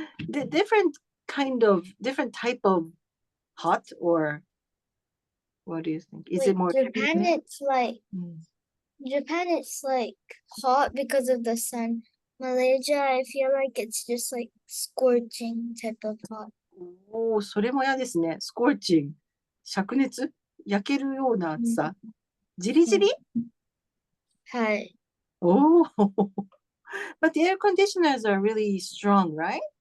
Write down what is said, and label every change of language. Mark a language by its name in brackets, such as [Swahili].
[English] Different type of hot, or what do you think? Is it more Japan? Japan, it's hot because of the sun. Malaysia, I feel like it's just scorching type of hot. [Japanese] おー、それも嫌ですね。スコーチング。灼熱焼けるような暑さ。じりじりはい。おー。 [English] But the air conditioners are really strong, right?